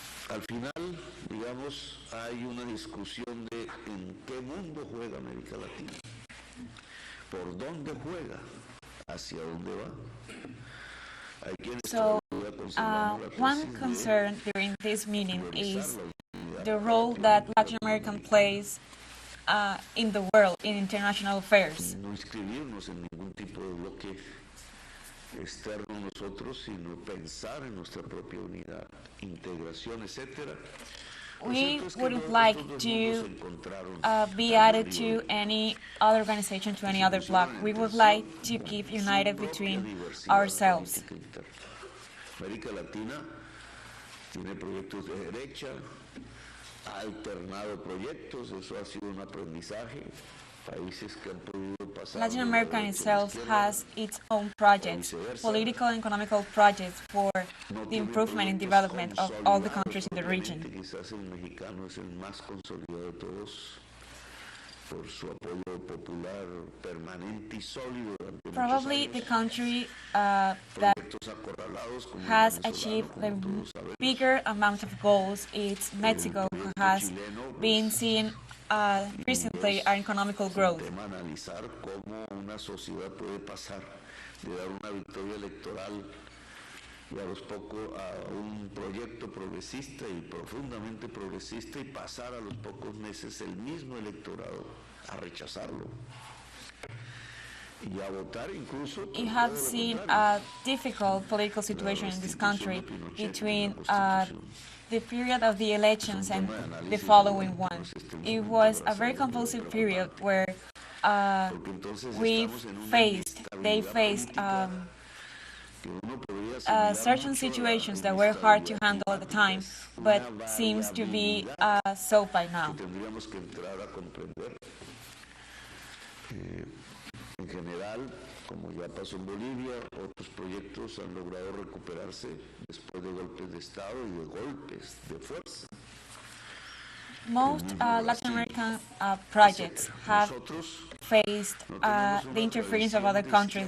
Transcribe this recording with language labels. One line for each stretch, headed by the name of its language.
Spanish: Al final, digamos, hay una discusión de en qué mundo juega América Latina, por dónde juega, hacia dónde va.
English: So, one concern during this meeting is the role that Latin America plays in the world, in international affairs.
Spanish: No inscribirnos en ningún tipo de bloque externo a nosotros, sino pensar en nuestra propia unidad, integración, etc.
English: We wouldn't like to be added to any other organization, to any other bloc. We would like to keep united between ourselves.
Spanish: América Latina tiene proyectos de derecha, ha alternado proyectos, eso ha sido un aprendizaje. Países que han podido pasar.
English: Latin America itself has its own projects, political and economical projects for the improvement and development of all the countries in the region.
Spanish: Quizás el mexicano es el más consolidado de todos por su apoyo popular permanente y sólido.
English: Probably the country that has achieved the bigger amount of goals is Mexico, who has been seeing recently our economical growth.
Spanish: Analizar cómo una sociedad puede pasar de dar una victoria electoral y a los pocos a un proyecto progresista y profundamente progresista y pasar a los pocos meses el mismo electorado a rechazarlo y a votar incluso.
English: You have seen a difficult political situation in this country between the period of the elections and the following one. It was a very convulsive period where they faced certain situations that were hard to handle at the time, but seems to be solved by now.
Spanish: En general, como ya pasó en Bolivia, otros proyectos han logrado recuperarse después de golpes de Estado y de golpes de fuerza.
English: Most Latin American projects have faced the interference of other countries.